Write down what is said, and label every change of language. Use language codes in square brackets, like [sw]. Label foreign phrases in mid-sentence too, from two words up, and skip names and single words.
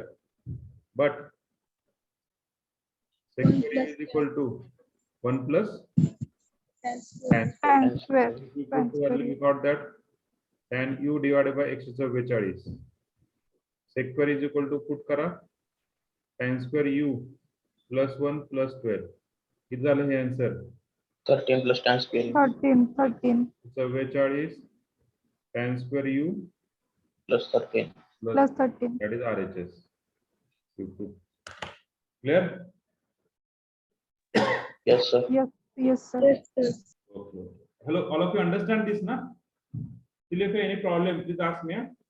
[en] But sec square is equal to 1 plus tan Tan square. we put the value, we got that tan u divided by x is 42. Sec square is equal to put करा tan square u plus 1 plus 12. [mr] किती झालं हे आन्सर? [en] 13 plus tan square u 13 42 tan square u plus 13. plus 13. that is RHS. Clear? Yes, sir. Yes, sir. Okay. Hello, all of you understand this, na? Still, if any problem, please ask me.